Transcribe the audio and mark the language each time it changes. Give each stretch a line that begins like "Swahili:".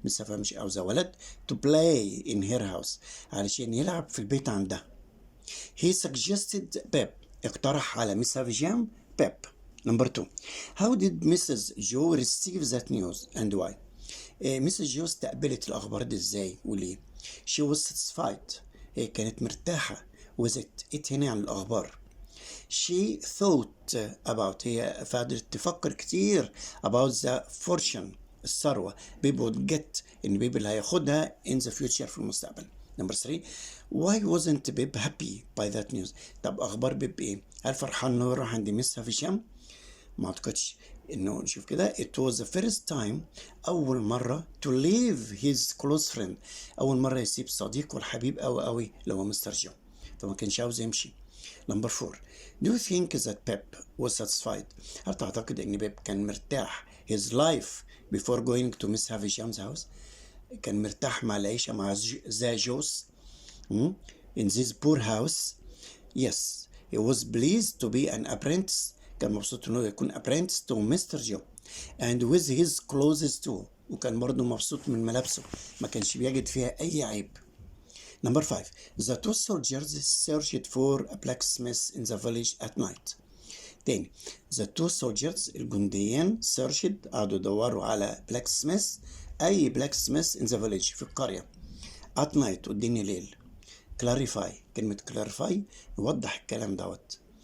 Arabic: ميس هافشام عاوزة ولد
English: to play in her house
Arabic: علشان يلعب في البيت عندها.
English: He suggested Pep
Arabic: اقترح على ميس هافشام Pep.
English: Number 2 How did Mrs. Jo receive that news and why?
Arabic: ميسز جو استقبلت الأخبار دي ازاي وليه؟
English: She was satisfied.
Arabic: هي كانت مرتاحة with it هنا عن الأخبار.
English: She thought about
Arabic: هي فضلت تفكر كتير
English: about the fortune الثروة Pip would get
Arabic: إن بيب اللي هياخدها
English: in the future
Arabic: في المستقبل.
English: Number 3 Why wasn't Bib happy by that news?
Arabic: طب أخبار بيب إيه؟ هل فرحان إنه يروح عند ميس هافشام؟ ما أعتقدش. إنه نشوف كده
English: it was the first time
Arabic: أول مرة
English: to leave his close friend
Arabic: أول مرة يسيب صديقه الحبيب أوي اللي هو مستر جو فما كانش عاوز يمشي.
English: Number 4 Do you think that Pep was satisfied?
Arabic: هل تعتقد إن بيب كان مرتاح
English: his life before going to Miss Havisham's house؟
Arabic: كان مرتاح مع العيشة مع ذا جوز
English: in this poor house? Yes he was pleased to be an apprentice
Arabic: كان مبسوط انه يكون
English: apprentice to Mr. Joe and with his clothes too
Arabic: وكان برضه مبسوط من ملابسه ما كانش بيجد فيها اي عيب.
English: Number 5 The two soldiers searched for a blacksmith in the village at night. تاني The two soldiers الجنديين searched
Arabic: قعدوا يدوروا على
English: blacksmith اي blacksmith in the village
Arabic: في القرية
English: at night
Arabic: والدنيا ليل. clarify كلمة clarify نوضح الكلام دوت.